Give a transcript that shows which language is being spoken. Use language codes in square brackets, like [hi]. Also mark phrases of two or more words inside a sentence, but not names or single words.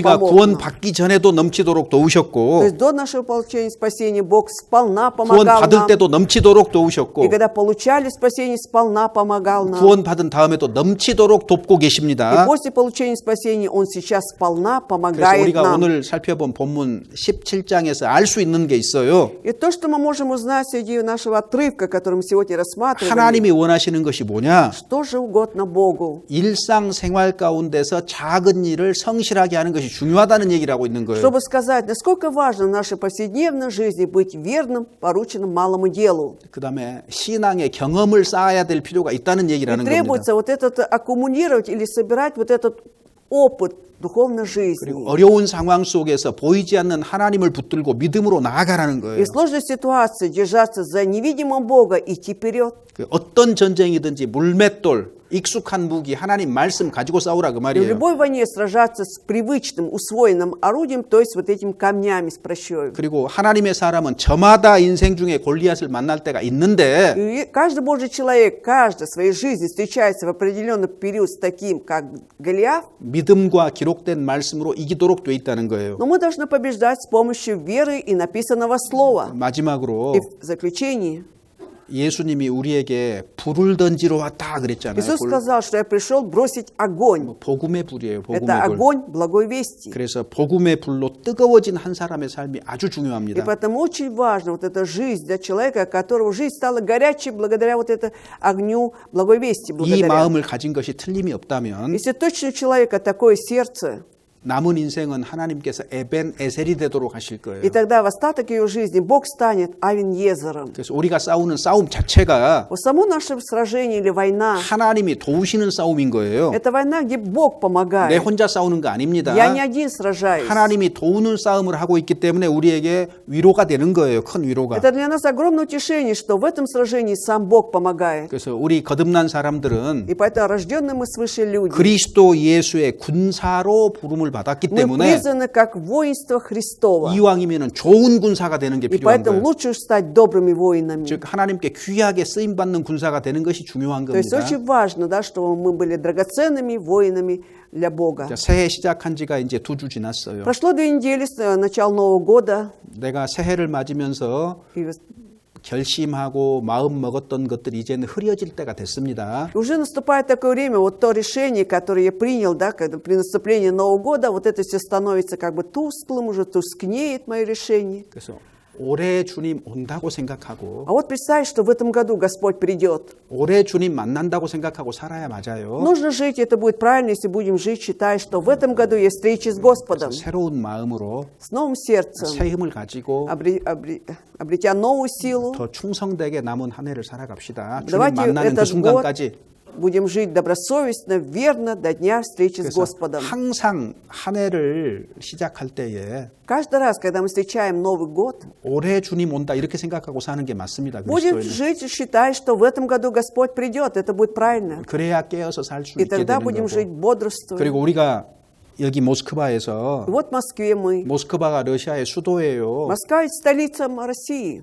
[ko] 우리가 [ru] помог. [ko] 구원 [ru] нам. [ko] 받기 전에도 넘치도록 [ru] То [ko] 도우셨고 [ru] есть до нашего получения спасения Бог сполна [ko] 구원 [ru] помогал [ko] 받을 [ru] нам. [ko] 때도 넘치도록 도우셨고 [ru] И когда получали спасение, сполна помогал нам. [ko] 구원 받은 다음에도 넘치도록 돕고 [ru] И [ko] 계십니다. [ru] после получения спасения Он сейчас сполна [ko] 그래서 [ru] помогает [ko] 우리가 [ru] нам. [ko] 오늘 살펴본 본문 17장에서 알 수 있는 게 있어요. [ru] И то, что мы можем узнать среди нашего отрывка, который мы сегодня рассматриваем, [ko] 하나님이 원하시는 것이 뭐냐? [ru] что же угодно Богу. [ko] 일상생활 가운데서 작은 일을 성실하게 하는 것이 중요하다는 얘기를 하고 있는 거예요. [ru] Чтобы сказать, насколько важно в нашей повседневной жизни быть верным, порученным малому делу. [ko] 그 다음에 신앙의 경험을 쌓아야 될 필요가 있다는 얘기를 [ru] И [ko] 하는 겁니다. [ru] требуется вот этот аккумулировать или собирать вот этот опыт духовной жизни. [ko] 그리고 어려운 상황 속에서 보이지 않는 하나님을 붙들고 믿음으로 나아가라는 [ru] И [ko] 거예요. [ru] в сложной ситуации держаться за невидимым Бога и идти вперед. [ko] 그 어떤 전쟁이든지 물맷돌, 익숙한 무기, 하나님 말씀 가지고 싸우라 그 [ru] И в [ko] 말이에요. [ru] любой войне сражаться с привычным, усвоенным орудием, то есть вот этими камнями с прощой. [ko] 그리고 하나님의 사람은 저마다 인생 중에 골리앗을 만날 때가 있는데 [ru] И каждый Божий человек, каждый в своей жизни встречается в определенный период с таким, как Голиаф. [ko] 믿음과 기록된 말씀으로 이기도록 돼 있다는 거예요. [ru] Но мы должны побеждать с помощью веры и написанного слова. [ko] 마지막으로 [ru] И в заключении [ko] 예수님이 우리에게 불을 던지러 왔다 그랬잖아요. [ru] Иисус сказал, что я пришел бросить огонь. [ko] 복음의 불이에요. [ru] Это [ko] 복음의 불. [ru] огонь благой вести. [ko] 그래서 복음의 불로 뜨거워진 한 사람의 삶이 아주 [ru] И [ko] 중요합니다. [ru] поэтому очень важно вот эта жизнь для человека, которого жизнь стала горячей благодаря вот этому огню благой вести. [ko] 이 [ru] Благодаря. [ko] 마음을 가진 것이 틀림이 없다면 [ru] Если точно у человека такое сердце, [ko] 남은 인생은 하나님께서 에벤 에셀이 되도록 하실 거예요. [ru] и тогда в остаток ее жизни Бог станет Авен-Езером. [ko] 그래서 우리가 싸우는 싸움 자체가 [ru] Вот само наше сражение или война, [ko] 하나님이 도우시는 싸움인 거예요. [ru] это война, где Бог [ko] 내 [ru] помогает. [ko] 혼자 싸우는 거 아닙니다. [ru] Я не один сражаюсь. [ko] 하나님이 도우는 싸움을 하고 있기 때문에 우리에게 위로가 되는 거예요. 큰 위로가. [ru] Это для нас огромное утешение, что в этом сражении сам Бог помогает. [ko] 그래서 우리 거듭난 사람들은 [ru] И поэтому рожденные мы свыше люди. [ko] 그리스도 예수의 군사로 부름을 받았기 [ru] Мы [ko] 때문에 [ru] призваны как воинство Христово. [ko] 이왕이면 좋은 군사가 되는 게 [ru] И [ko] 필요한 [ru] поэтому [ko] 거예요. [ru] лучше стать добрыми воинами. [ko] 즉 하나님께 귀하게 쓰임 받는 군사가 되는 것이 중요한 [ru] То есть [ko] 겁니다. [ru] очень важно, да, чтобы мы были драгоценными воинами для Бога. [ko] 자, 새해 시작한 지가 이제 2주 지났어요. [ru] Прошло 2 недели с начала Нового года. [ko] 내가 새해를 맞으면서 [ru] И [ko] 결심하고 마음 먹었던 것들이 이제는 흐려질 때가 됐습니다. [ru] уже наступает такое время, вот то решение, которое я принял, да, когда при наступлении Нового года, вот это все становится как бы тусклым, уже тускнеет мое решение. [ko] 그래서 올해 주님 온다고 생각하고 [ru] А вот представь, что в этом году Господь придет. [ko] 올해 주님 만난다고 생각하고 살아야 맞아요. [ru] Нужно жить, это будет правильно, если будем жить, считая, что в этом году есть встреча с Господом. [ko] 새로운 마음으로 [ru] С новым сердцем, [ko] 새 힘을 가지고 [ru] обретя новую силу, [ko] 더 충성되게 남은 한 해를 살아갑시다. 주님 [ru] Давайте [ko] 만나는 그 [ru] этот [ko] 순간까지. [ru] будем жить добросовестно, верно до дня встречи с [ko] 그래서 [ru] Господом. [ko] 항상 한 해를 시작할 때에 [ru] Каждый раз, когда мы встречаем Новый год, [ko] 올해 주님 온다 이렇게 생각하고 사는 게 맞습니다. [ru] будем [ko] 그리스도인은. [ru] жить, считая, что в этом году Господь придет. Это будет правильно. [ko] 그래야 깨어서 살 수 [ru] И [ko] 있게 [ru] тогда [ko] 되는 [ru] будем жить [ko] 거고. [ru] бодрствуя. [ko] 그리고 우리가 여기 모스크바에서 [ru] И вот в Москве мы. [ko] 모스크바가 러시아의 수도예요. [ru] Москва ведь столица России.